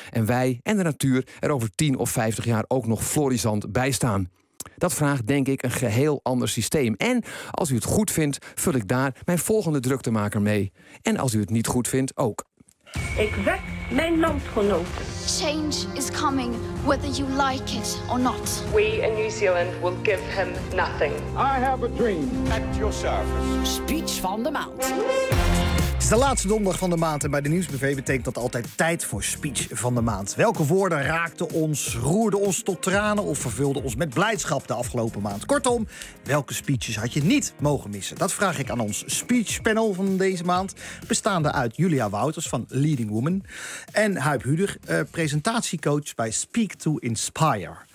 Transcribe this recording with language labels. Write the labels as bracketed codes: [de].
[nl] En wij en de natuur er over 10 of 50 jaar ook nog florissant bij staan. Dat vraagt denk ik een geheel ander systeem. En als u het goed vindt, vul ik daar mijn volgende druktemaker mee. En als u het niet goed vindt, ook. Ik wek mijn landgenoten. [en] Change is coming, whether you like it or not. We in New Zealand will give him nothing. I have a dream. At your service. [nl] Speech van de maand. Het is de laatste donderdag van de maand en bij de Nieuwsbv betekent dat altijd tijd voor speech van de maand. Welke woorden raakten ons, roerden ons tot tranen of vervulden ons met blijdschap de afgelopen maand? Kortom, welke speeches had je niet mogen missen? Dat vraag ik aan ons speechpanel van deze maand, bestaande uit Julia Wouters van Leading Woman en Huip Huder, presentatiecoach bij Speak to Inspire.